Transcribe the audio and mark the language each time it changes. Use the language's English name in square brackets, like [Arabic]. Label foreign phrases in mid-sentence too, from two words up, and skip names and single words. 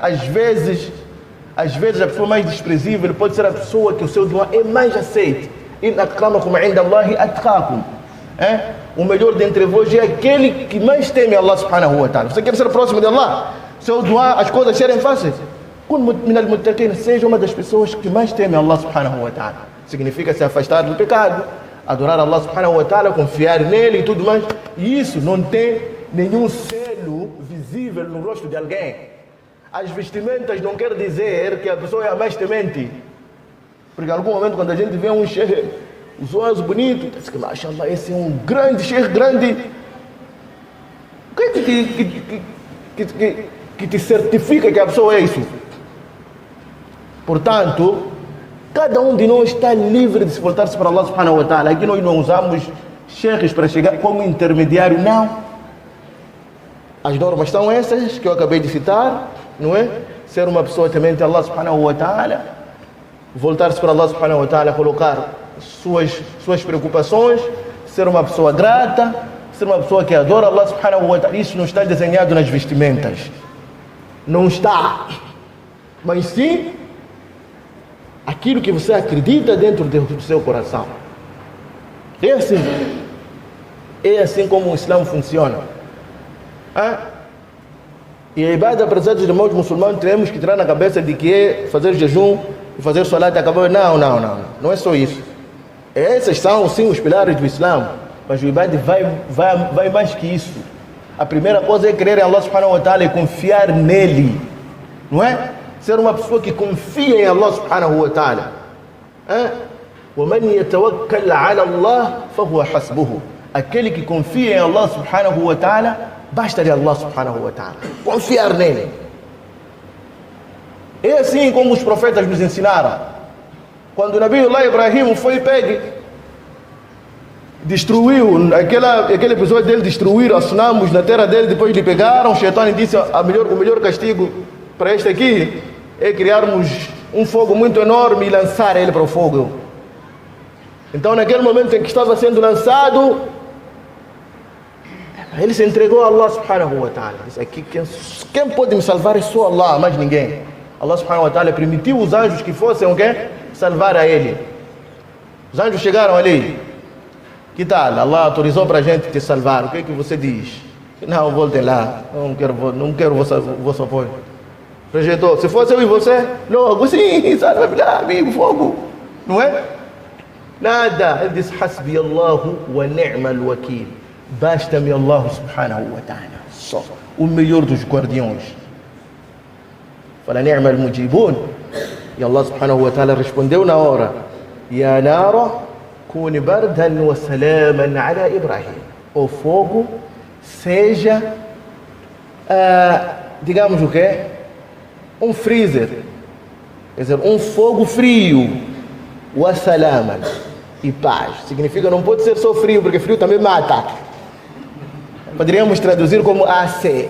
[Portuguese] Às vezes a pessoa mais desprezível pode ser a pessoa que o seu dua é mais aceito. [Arabic] إن أكرمكم عند الله أتقاكم. [Portuguese] O melhor dentre vós é aquele que mais teme Allah [Arabic] سبحانه و تعالى. [Portuguese] Você quer ser próximo de Allah? Seu dua, as coisas serem fáceis. [Arabic] كن من المتقين, [Portuguese] seja uma das pessoas que mais teme Allah [Arabic] سبحانه و تعالى. [Portuguese] Significa se afastar do pecado, adorar Allah [Arabic] سبحانه و تعالى, [Portuguese] confiar nele e tudo mais. E isso não tem nenhum selo visível no rosto de alguém. As vestimentas não quer dizer que a pessoa é a mais temente. Porque em algum momento quando a gente vê um sheikh, os olhos bonitos, diz que mashallah, esse é um grande sheikh, grande. O que é que te certifica que a pessoa é isso? Portanto, cada um de nós está livre de se voltar-se para Allah [Arabic] سبحانه و تعالى. [Portuguese] Aqui nós não usamos sheikhs para chegar como intermediário, não. As normas são essas que eu acabei de citar, não é? Ser uma pessoa temente a Allah [Arabic] سبحانه و تعالى, [Portuguese] voltar-se para Allah [Arabic] سبحانه و تعالى, [Portuguese] colocar suas preocupações, ser uma pessoa grata, ser uma pessoa que adora Allah [Arabic] سبحانه و تعالى. [Portuguese] Isso não está desenhado nas vestimentas. Não está. Mas sim aquilo que você acredita dentro do seu coração. É assim como o Islã funciona. E a ibada, apesar dos irmãos muçulmanos, temos que tirar na cabeça de que é fazer jejum e fazer salat acabar. Não é só isso. Esses são sim os pilares do Islã, mas o ibada vai mais que isso. A primeira coisa é crer em Allah [Arabic] سبحانه و تعالى [Portuguese] e confiar nele, não é? Ser uma pessoa que confia em Allah [Arabic] سبحانه و تعالى. وَمَنْ يَتَوَكَّلْ عَلَى اللَّهِ فَهُوَ حَسْبُهُ. [Portuguese] Aquele que confia em Allah [Arabic] سبحانه و تعالى, [Portuguese] basta-lhe Allah [Arabic] سبحانه و تعالى. [Portuguese] Confiar nele. É assim como os profetas nos ensinaram. Quando o Nabi Allah Ibrahim foi pegue, destruiu, aquele episódio dele destruir os sonamos na terra dele, depois lhe pegaram, o Shaitã disse: o melhor castigo para este aqui é criarmos um fogo muito enorme e lançar ele para o fogo. Então naquele momento em que estava sendo lançado, ele se entregou a Allah [Arabic] سبحانه و تعالى. [Portuguese] Disse: aqui, quem pode me salvar é só Allah, mais ninguém. Allah [Arabic] سبحانه و تعالى [Portuguese] permitiu os anjos que fossem o quê? Salvar a ele. Os anjos chegaram ali: que tal? Allah autorizou para a gente te salvar, o que é que você diz? Não, voltem lá, não quero vosso apoio. Rejeitou. Se fosse eu e você, logo sim, salve lá, amigo, fogo. Não é? Nada. Ele disse: [Arabic] حسبي الله و نعم الوكيل. [Portuguese] Basta-me Allah [Arabic] سبحانه و تعالى. [Portuguese] Só o melhor dos guardiões. Fala [Arabic] نعم المجيبون. [Portuguese] E Allah [Arabic] سبحانه و تعالى [Portuguese] respondeu na hora: [Arabic] يا نار كوني بردا و سلاما على إبراهيم. [Portuguese] O fogo seja, digamos o quê? Um freezer. Quer dizer, um fogo frio. [Arabic] و سلاما. [Portuguese] E paz. Significa, não pode ser só frio, porque frio também mata. Poderíamos traduzir como AC.